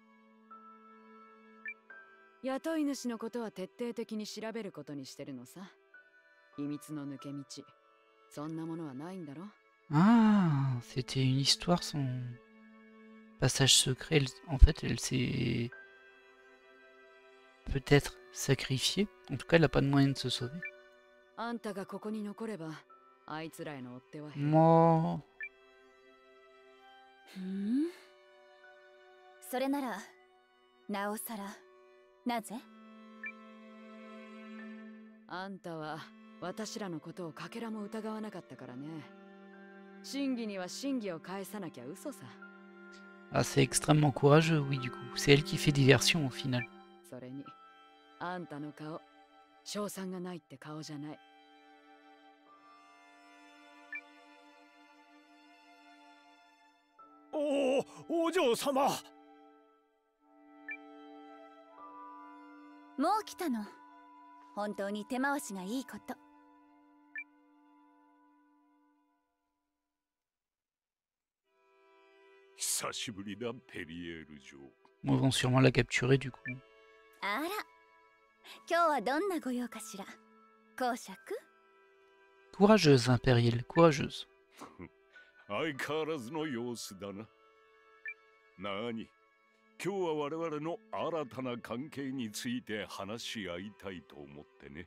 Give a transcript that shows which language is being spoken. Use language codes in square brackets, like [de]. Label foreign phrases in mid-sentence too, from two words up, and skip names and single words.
[ja] 雇い主のことは徹底的に調べることにしてるのさ。秘密の抜け道、そんなものはないんだろ？ [fr] Ah, c'était une histoire, son passage secret. En fait, elle s'est peut-être sacrifiée. En tout cas, elle n'a pas de moyen de se sauver. [ja] あんたがここに残れば、あいつらへの追っ手は減る。もう。それなら、なおさら、なぜ？あんたは私らのことをかけらも疑わなかったからね。真偽には真偽を返さなきゃ嘘さ。 [fr] Ah, c'est extrêmement courageux, oui, du coup. C'est elle qui fait diversion au final. [ja] それに、あんたの顔、 賞賛がないって顔じゃない。お嬢様。もう来たの。本当に手回しがいいこと。久しぶりだ、ペリエール嬢。 [fr] Ils vont sûrement la capturer du coup. [ja] あら、今日はどんなご用かしら。公爵 [fr] Courageuse, Impériale, courageuse. [ja] 相変わらずの様子だな。なに、今日は我々の新たな関係について話し合いたいと思ってね。